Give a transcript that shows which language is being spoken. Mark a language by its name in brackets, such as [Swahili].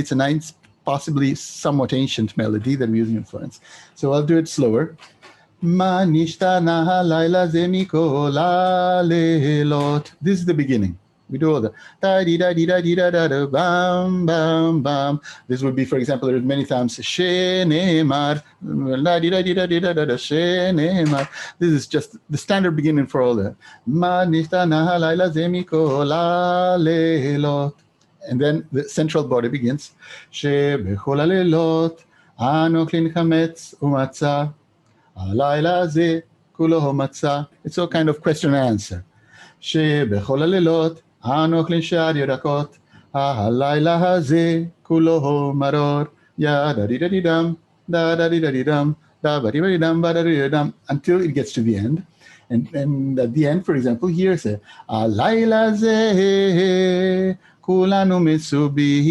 [English] It's a nice, possibly somewhat ancient melody that we're using in Florence. So I'll do it slower. [Hebrew] מה נשתנה הלילה זה מכל הלילות. [English] This is the beginning. We do all the da-di-da-di-da-di-da-da-da, bam, bam, bam. This would be, for example, there's many times shenemar, da-di-da-di-da-di-da-da-da, shenemar. This is just the standard beginning for all that. [Hebrew] מה נשתנה הלילה זה מכל הלילות. [English] And then the central body begins. [Hebrew] שבכל הלילות אנו אוכלים חמץ ומצה. הלילה הזה כולו מצה. [English] It's all kind of question and answer. [Hebrew] שבכל הלילות אנו אוכלים שאר ירקות, הלילה הזה כולו מרור. דה-דה-די-דה-די-דם, דה-דה-די-דה-די-דם, דה-בה-די-דה-די-דם, בה-דה-די-דה-דם, [English] until it gets to the end. And at the end, for example, here's [Hebrew] הלילה הזה כולנו מסובים.